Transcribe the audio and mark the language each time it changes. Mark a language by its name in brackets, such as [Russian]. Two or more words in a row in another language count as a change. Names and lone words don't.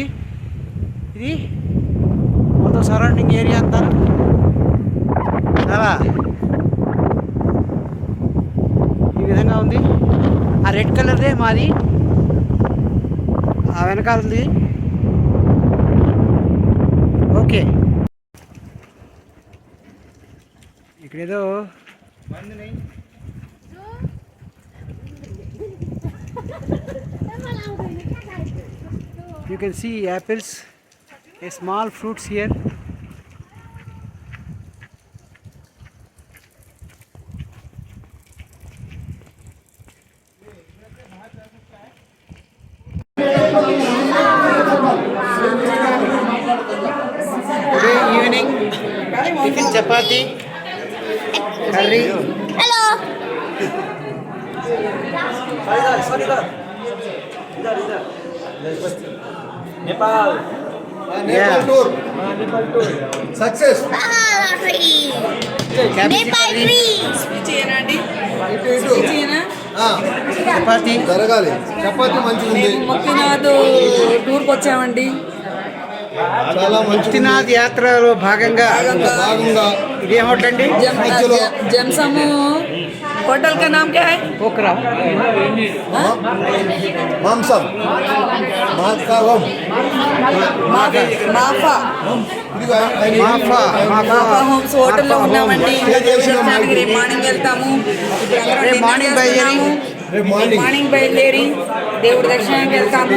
[Telugu] ఇది మొత్తం [English] surrounding area [Telugu] అంతా చాలా ఈ విధంగా ఉంది. ఆ రెడ్ కలర్దే మాది, ఆ వెనకాలది. [English] ఓకే, ఇక్కడేదో you can see apples, a small fruits here. Today evening tiffin chapati curry. Hello. [Telugu] నేపాల్ [English] Yeah. Tour success. Nepal free. [Telugu] చపాతి జరగాలి. చపాతి మంచిగా ఉంది, ముక్తినాథ్ టూర్కి వచ్చామండి. చాలా మంచి ముక్తినాథ్ యాత్రలో భాగంగా భాగంగా ఇదే హోటల్ అండి, [Hindi] జంసము होटल का नाम क्या है? [Telugu] పోక్రా. మాంసం మాంసం మాఫా మాఫా మాఫా హోమ్స్ హోటల్లో ఉన్నామండి. రేపు మార్నింగ్ వెళ్తాము. మార్నింగ్ బయలుదేరి దేవుడి దర్శనానికి వెళ్తాము.